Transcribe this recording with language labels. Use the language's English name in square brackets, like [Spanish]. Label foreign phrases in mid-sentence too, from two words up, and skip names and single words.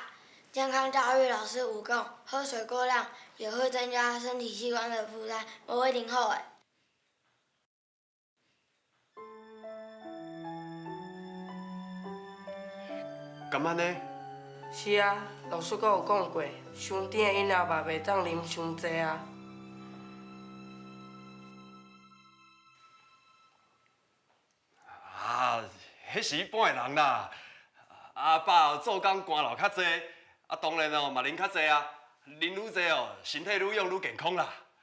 [Min Nan Chinese] 健康教育老师有讲，喝水过量也会增加身体器官的负担，我一定好诶。咁安呢？是啊，老师阁有讲过，伤甜的饮料嘛袂当啉伤济啊。啊，迄是一般的人啦。阿爸做工汗流较济，当然哦嘛啉较济啊，啉愈济哦，身体愈勇愈健康啦。